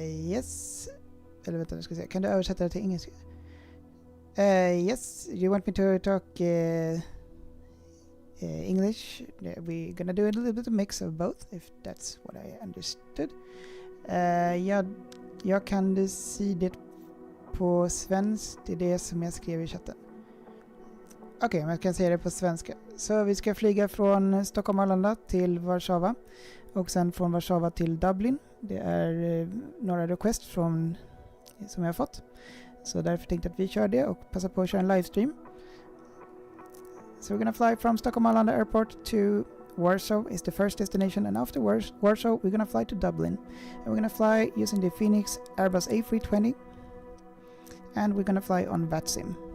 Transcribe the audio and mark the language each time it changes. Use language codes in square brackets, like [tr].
[sv] Yes. Eller vänta, jag ska se. Kan du översätta det till engelska? [en] Yes, you want me to talk English? We're gonna do a little bit of mix of both, if that's what I understood. [sv] Jag kan du se det på svensk? Det är det som jag skrev i chatten. Okej, men jag kan säga det på svenska. Så vi ska flyga från Stockholm Arlanda till Warszawa. Och sen från Warszawa till Dublin. Det är några requests som jag har fått. Så därför tänkte jag att vi kör det och passa på att köra en livestream. [en] So we're gonna fly from Stockholm Arlanda Airport to Warsaw is the first destination, and after Warsaw we're gonna fly to Dublin. And we're gonna fly using the Fenix Airbus A320. And we're gonna fly on VATSIM.